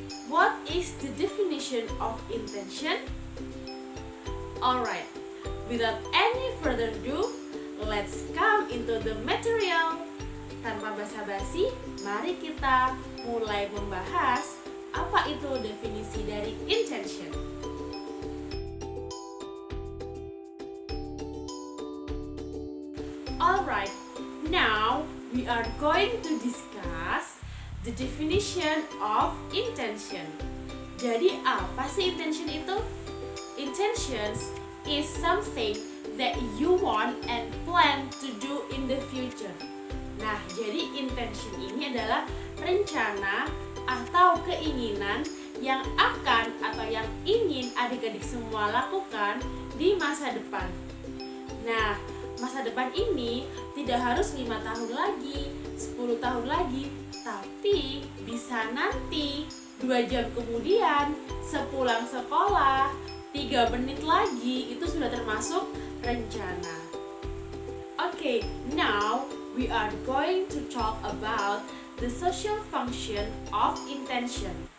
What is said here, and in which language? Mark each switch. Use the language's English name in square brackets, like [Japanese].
[English] What is the definition of intention? Alright, without any further ado, let's come into the material. [Indonesian] Tanpa basa-basi, mari kita mulai membahas apa itu definisi dari intention. [English] Alright, now we are going to discuss the definition of intention. [Indonesian] Jadi apa sih intention itu? [English] Intentions is something that you want and plan to do in the future. [Indonesian] Nah, jadi intention ini adalah rencana atau keinginan yang akan atau yang ingin adik-adik semua lakukan di masa depan. Nah, masa depan ini tidak harus 5 tahun lagi, 10 tahun lagi, tapi bisa nanti 2 jam kemudian, sepulang sekolah, 3 menit lagi, itu sudah termasuk rencana. [English] Okay, now we are going to talk about the social function of intention.